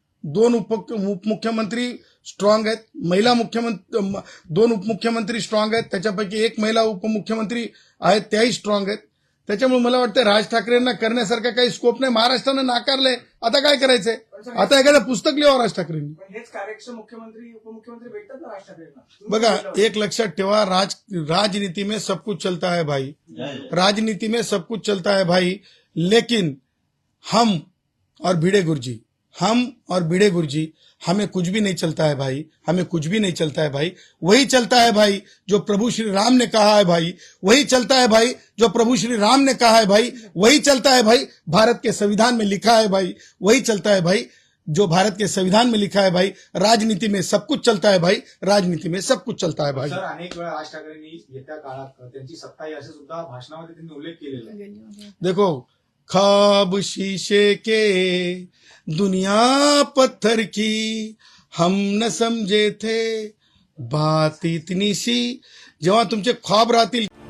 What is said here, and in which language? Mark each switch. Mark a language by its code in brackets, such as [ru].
[mr] 2 उपमुख्यमंत्री स्ट्रॉंग आहेत. महिला मुख्यमंत्री 2 उपमुख्यमंत्री स्ट्रॉंग आहेत. त्याच्यापैकी 1 महिला उपमुख्यमंत्री आहेत, त्याही स्ट्रॉंग आहेत. त्याच्यामुळे मला वाटतं राज ठाकरेंना करण्यासारखा काही स्कोप नाही. महाराष्ट्रानं नाकारलंय, आता काय करायचंय? आता एखादं पुस्तक लिहावं राज ठाकरेंनी. पण हेच कार्यक्षम मुख्यमंत्री उपमुख्यमंत्री भेटतात ना राज ठाकरेंना. [hi] बघा, एक लक्षात ठेवा, राजनीति में सब कुछ चलता है भाई, राजनीति में सब कुछ चलता है भाई, लेकिन हम और भिड़े गुरुजी हमें कुछ भी नहीं चलता है भाई, हमें कुछ भी नहीं चलता है भाई. वही चलता है भाई जो प्रभु श्री राम ने कहा है भाई, वही चलता है भाई जो प्रभु श्री राम ने कहा है भाई, वही चलता है भाई भारत के संविधान में लिखा है भाई, वही चलता है भाई जो भारत के संविधान में लिखा है भाई. राजनीति में सब कुछ चलता है भाई, राजनीति में सब कुछ चलता है भाई. [mr] सर, अनेक वेळा राज ठाकरेंनी येत्या काळात त्यांची सत्ता आहे असे सुद्धा भाषणामध्ये त्यांनी उल्लेख केलेला आहे. [hi] देखो, ख्वाब शीशे के दुनिया पत्थर की, हम न समझे थे बात इतनी सी. [mr] जेव्हा तुमचे ख्वाब राहतील